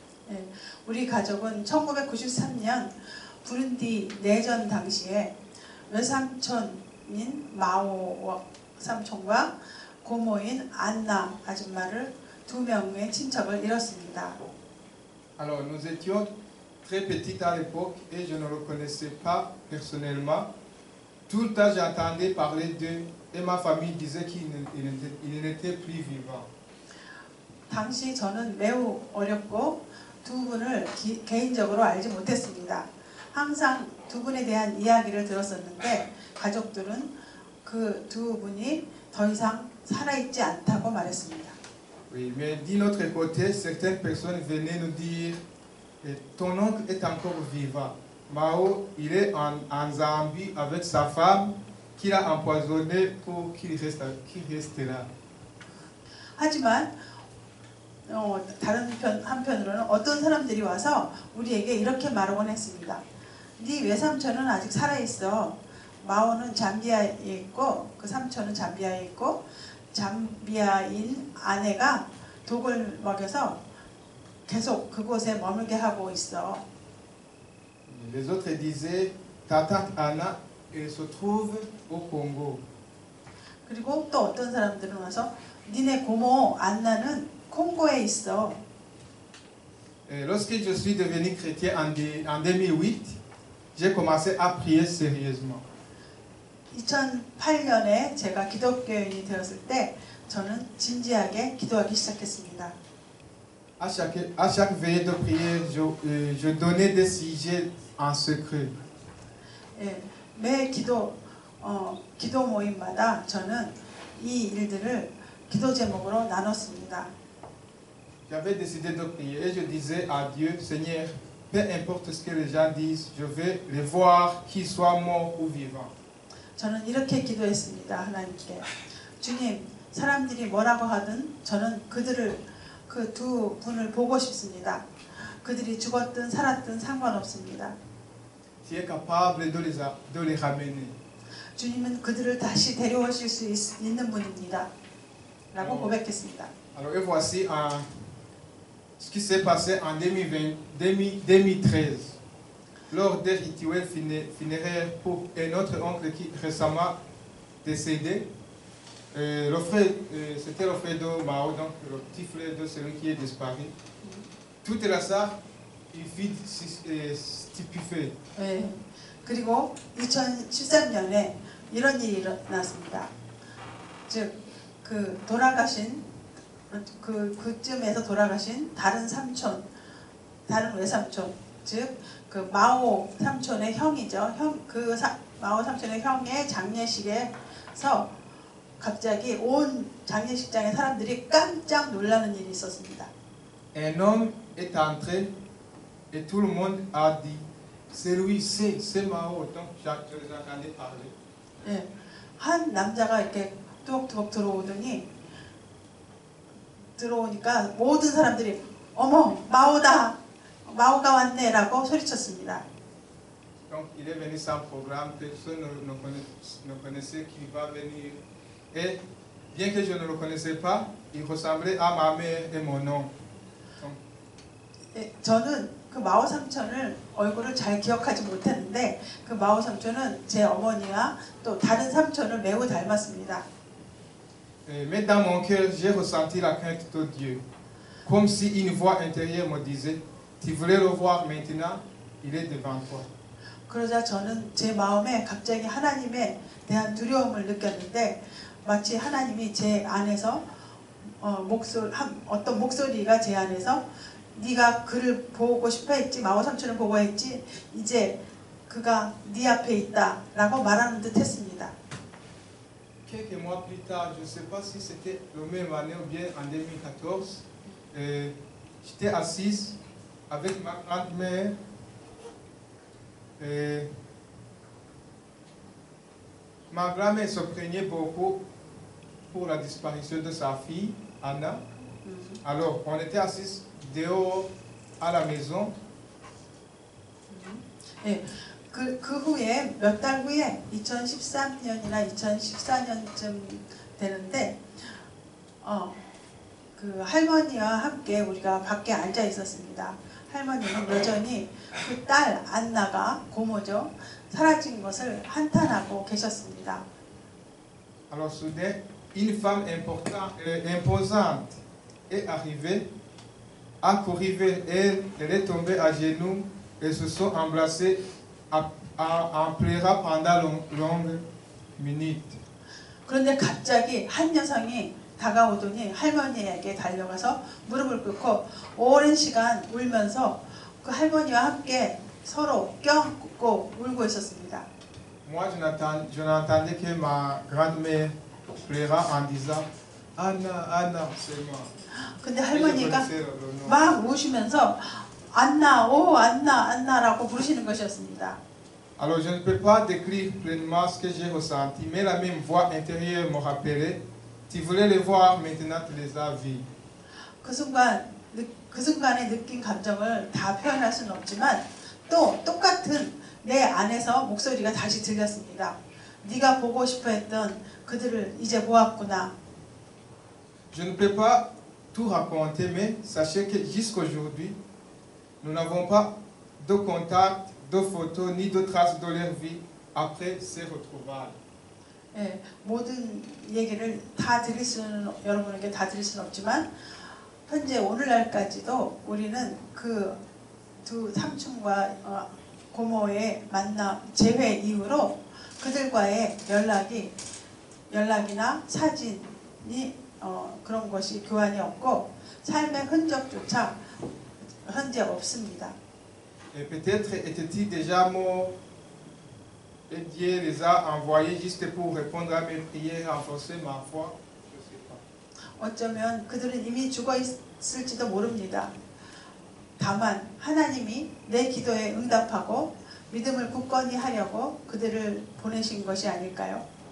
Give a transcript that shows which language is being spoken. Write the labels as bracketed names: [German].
[Korean] 네, 우리 가족은 1993년 부룬디 내전 당시에 외삼촌인 마오 삼촌과 고모인 안나 아줌마를 2명의 친척을 잃었습니다. [French] Alors nous étions très petites à l'époque et je ne le connaissais pas personnellement. Tout le temps j'entendais parler d'eux et ma famille disait qu'il n'était plus vivant. [Korean] 당시 저는 매우 어렸고 2분을 개인적으로 알지 못했습니다. 항상 2분에 대한 이야기를 들었었는데 가족들은 그 2분이 더 이상 살아있지 않다고 말했습니다. [French] Oui, mais d'un autre côté, certaines personnes venaient nous dire ton oncle est encore vivant. Mao, il est en Zambie avec sa femme qu'il a empoisonnée pour qu'il reste là. [Korean] 하지만 다른 한편으로는 어떤 사람들이 와서 우리에게 이렇게 말하곤 했습니다. 네 외삼촌은 아직 살아있어. 마오는 잠비아에 있고 그 삼촌은 잠비아에 있고 잠비아인 아내가 독을 먹여서 계속 그곳에 머물게 하고 있어. [French] Les autres disaient ta tante Anna elle se trouve au Congo. [Korean] 그리고 또 어떤 사람들은 와서 니네 고모 안나는 콩고에 있어. [French] Lorsque je suis devenu chrétien en 2008, j'ai commencé à prier sérieusement. [Korean] 2008년에 제가 기독교인이 되었을 때 저는 진지하게 기도하기 시작했습니다. [French] À chaque veillée de prière, je donnais des sujets en secret. [Korean] 예, 매 기도 모임마다 저는 이 일들을 기도 제목으로 나눴습니다. [French] J'avais décidé de prier et je disais à Dieu, Seigneur, peu importe ce que les gens disent, je vais les voir, qu'ils soient morts ou vivants. [Korean] 저는 이렇게 기도했습니다. 하나님께. 주님, 사람들이 뭐라고 하든 저는 그 2분을 보고 싶습니다. 그들이 죽었든 살았든 상관없습니다. [French] Tu es capable de les ramener. [Korean] 주님은 그들을 다시 데려오실 수 있는 분입니다. 라고 고백했습니다. [French] Alors et voici ce qui s'est passé en 2013, lors des rituels funéraires pour un autre oncle qui récemment décédé. C'était le frère de Mao, donc le petit frère de celui qui est disparu. Toute la salle, il fut stupéfait. [Korean] 네. 그리고 2013년에 이런 일이 일어났습니다. 즉, 그쯤에서 돌아가신 다른 외삼촌, 즉, 그 마오 삼촌의 형이죠. 마오 삼촌의 형의 장례식에서 갑자기 온 장례식장의 사람들이 깜짝 놀라는 일이 있었습니다. [French] Un homme est entré et tout le monde a dit, c'est lui, c'est Mao. Donc je les entendais parler. [Korean] 네, 한 남자가 이렇게 뚜벅뚜벅 들어오니까 모든 사람들이 어머 마오다, 마오가 왔네라고 소리쳤습니다. [French] Donc il est venu sans programme, personne ne connaissait qu'il va venir. Et bien que je ne le connaissais pas, il ressemblait à ma mère et mon oncle. [Korean] 저는 그 마오 삼촌을 얼굴을 잘 기억하지 못했는데 그 마오 삼촌은 제 어머니와 또 다른 삼촌을 매우 닮았습니다. [French] Mais dans mon cœur, j'ai ressenti la crainte de Dieu. Comme si une voix intérieure me disait, tu voulais le voir maintenant, il est devant toi. [Korean] 그러자 저는 제 마음에 갑자기 하나님에 대한 두려움을 느꼈는데 마치 하나님이 제 안에서 어떤 목소리가 제 안에서 네가 그를 보고 싶어 했지, 마오 삼촌을 보고 했지, 이제 그가 네 앞에 있다라고 말하는 듯 했습니다. [French] Quelques mois plus tard, je ne sais pas si c'était la même année ou bien en 2014, j'étais assise avec ma grand-mère. Ma grand-mère se plaignait beaucoup pour la disparition de sa fille, Anna. Alors, on était assis dehors à la maison. [Korean] 네, 그 후에 몇 달 후에 2013년이나 2014년쯤 되는데 그 할머니와 함께 우리가 밖에 앉아 있었습니다. 할머니는 여전히 그 딸 안나가 고모죠. 사라진 것을 한탄하고 계셨습니다. [French] Alors soudain, une femme imposante est arrivée, a couru vers elle, elle est tombée à genoux et se sont embrassés en pleurant pendant longues minutes. [Korean] 그런데 갑자기 한 여성이 다가오더니 할머니에게 달려가서 무릎을 꿇고 오랜 시간 울면서 그 할머니와 함께 서로 껴안고 울고 있었습니다. [French] Moi, je n'entendais que ma grand-mère pleurant en disant Anna, Anna, c'est moi. [Korean] 근데 할머니가 막 우시면서 안나, 오 안나, 안나라고 부르시는 것이었습니다. [French] Alors, je ne peux pas décrire pleinement ce que j'ai ressenti, mais la même voix intérieure me rappelait tu voulais les voir, maintenant tu les as vus. [Korean] 그 순간에 느낀 감정을 다 표현할 수는 없지만 또 똑같은 내 안에서 목소리가 다시 들렸습니다. 네가 보고 싶어 했던 그들을 이제 보았구나. [French] Je ne peux pas tout raconter, mais sachez que jusqu'aujourd'hui, nous n'avons pas de contact, de photos, ni de traces de leur vie après ces retrouvailles. [Korean] 예, 모든 얘기를 다 여러분에게 다 드릴 수는 없지만 현재 오늘날까지도 우리는 그 두 삼촌과 고모의 만남 재회 이후로 그들과의 연락이나 사진이 그런 것이 교환이 없고 삶의 흔적조차 현재 없습니다. [French] Et peut-être étaient-ils déjà morts et Dieu les a envoyés juste pour répondre à mes prières, renforcer ma foi. Je ne sais pas. [Korean] 어쩌면 그들은 이미 죽어 있을지도 모릅니다. 다만 하나님이 내 기도에 응답하고 믿음을 굳건히 하려고 그들을 보내신 것이 아닐까요?